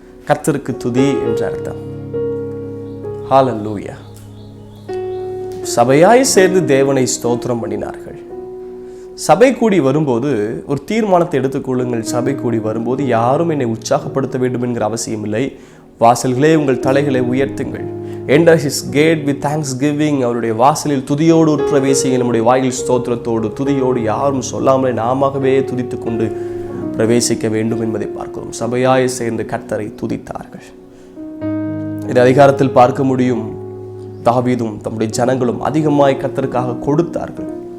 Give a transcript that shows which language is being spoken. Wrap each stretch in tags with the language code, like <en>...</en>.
<ta>கர்த்தருக்கு துதி என்று அர்த்தம். ஹல்லேலூயா. சபையாய் சேர்ந்து தேவனை ஸ்தோத்திரம் பண்ணினார்கள். சபை கூடி வரும்போது ஒரு தீர்மானத்தை எடுத்துக்கொள்ளுங்கள். சபை கூடி வரும்போது யாரும் என்னை உற்சாகப்படுத்த வேண்டும் என்கிற அவசியம் இல்லை. வாசல்களே உங்கள் தலைகளை உயர்த்துங்கள்.</ta> <en>Enter his gate with thanksgiving.</en> <ta>அவருடைய வாசலில் துதியோடு பிரவேசிங்க. நம்முடைய வாயில் ஸ்தோத்திரத்தோடு துதியோடு யாரும் சொல்லாமலே நாமவே துதித்து கொண்டு பிரவேசிக்க வேண்டும் என்பதை பார்க்கிறோம். சபையாய் சேர்ந்து கர்த்தரை துதித்தார்கள். இந்த அதிகாரத்தில் பார்க்க முடியும், தாவீதும் தம்முடைய ஜனங்களும் அதிகமாய் கர்த்தருக்காக கொடுத்தார்கள்.</ta>